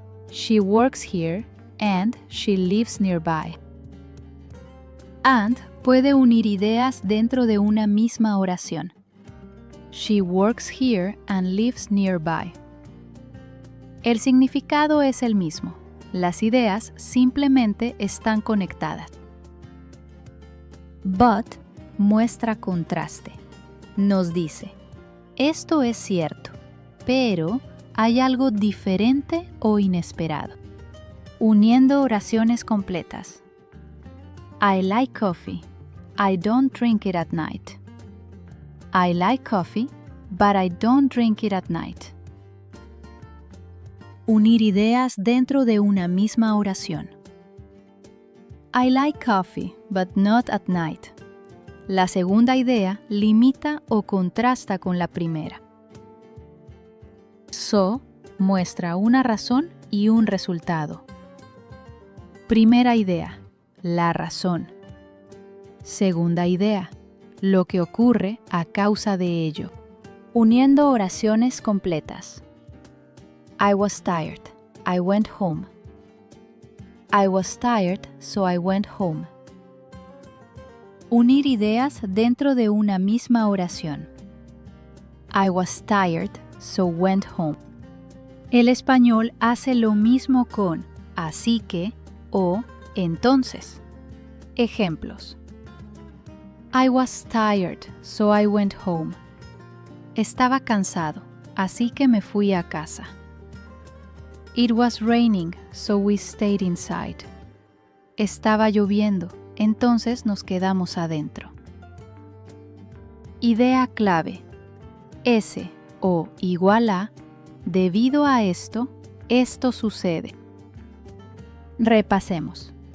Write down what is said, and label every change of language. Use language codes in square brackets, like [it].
[en] She works here and she lives nearby. [es] And puede unir ideas dentro de una misma oración. [en] She works here and lives nearby. [es] El significado es el mismo. Las ideas simplemente están conectadas. But muestra contraste. Nos dice, esto es cierto, pero hay algo diferente o inesperado. Uniendo oraciones completas. [en] I like coffee. I don't drink it at night. I like coffee, but I don't drink it at night. [es] Unir ideas dentro de una misma oración. [en] I like coffee, but not at night. [es] La segunda idea limita o contrasta con la primera. So muestra una razón y un resultado. Primera idea, la razón. Segunda idea, lo que ocurre a causa de ello. Uniendo oraciones completas. [en] I was tired. I went home. I was tired, so I went home. [es] Unir ideas dentro de una misma oración. [en] I was tired, so went home. [es] El español hace lo mismo con así que o entonces. Ejemplos. [en] I was tired, so I went home. [es] Estaba cansado, así que me fui a casa. [en] It was raining, so we stayed inside. [es] Estaba lloviendo, entonces nos quedamos adentro. Idea clave. S o igual a, debido a esto, esto sucede. Repasemos.